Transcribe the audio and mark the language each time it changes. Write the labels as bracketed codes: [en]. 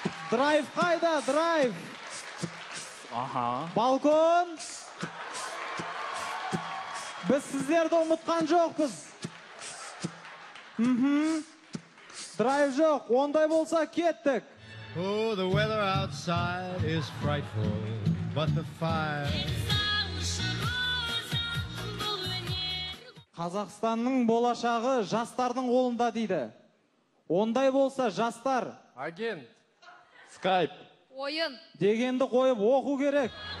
[kk] Драйв қайда, драйв? Балкон. Біз сіздерді ұмытқан жоқпыз. Драйв жоқ, ондай болса кеттік. [en] Oh, the weather outside is frightful, but the fire... [kk] Қазақстанның болашағы жастардың қолында дейді. Ондай болса жастар. Агент. Скайп. Ойын. Дегенді қойып оқу керек.